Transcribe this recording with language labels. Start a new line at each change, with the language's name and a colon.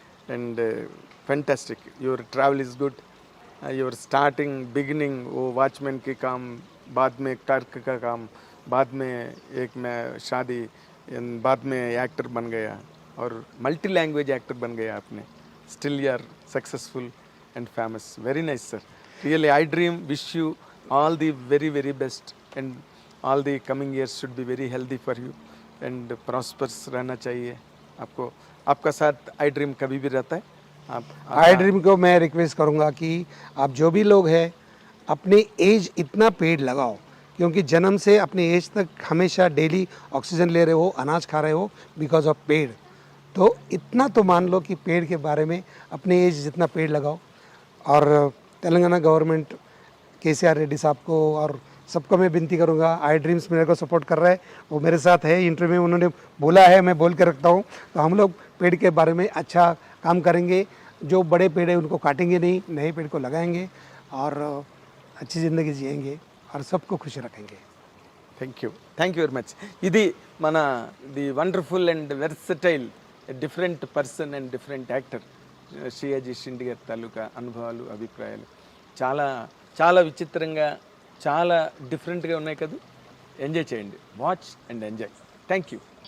English: and fantastic, your travel is good, your starting beginning,
Hindi: वो watchman के काम, बाद में क्लर्क का काम, बाद में एक मैं शादी, बाद में एक्टर बन गया और मल्टी लैंग्वेज एक्टर बन गया आपने।
English: Still you are successful and famous. Very nice sir, really I dream, wish you all the very best and all the coming years should be very healthy for you and prosperous
Hindi: रहना चाहिए आपको। आपका साथ आई dream कभी भी रहता है। आप आई ड्रीम को मैं रिक्वेस्ट करूंगा कि आप जो भी लोग हैं अपने एज इतना पेड़ लगाओ, क्योंकि जन्म से अपने एज तक हमेशा डेली ऑक्सीजन ले रहे हो, अनाज खा रहे हो बिकॉज ऑफ पेड़। तो इतना तो मान लो कि पेड़ के बारे में अपने एज जितना पेड़ लगाओ। और तेलंगाना गवर्नमेंट, KCR रेड्डी साहब को और सबको मैं विनती करूंगा, आई ड्रीम्स मेरे को सपोर्ट कर रहा है, वो मेरे साथ है, इंटरव्यू में उन्होंने बोला है, मैं बोल के रखता हूँ। तो हम लोग पेड़ के बारे में अच्छा काम करेंगे, जो बड़े पेड़ है उनको काटेंगे नहीं, नए पेड़ को लगाएंगे और अच्छी ज़िंदगी जिएंगे और सबको खुश रखेंगे।
English: Thank you very much.
Telugu: ఇది మన the wonderful and versatile different person and different actor శ్రీయాజీ Shinde గారి తాలూకా అనుభవాలు, అభిప్రాయాలు చాలా చాలా విచిత్రంగా, చాలా డిఫరెంట్గా ఉన్నాయి కదా. ఎంజాయ్ చేయండి,
English: Watch and enjoy. Thank you.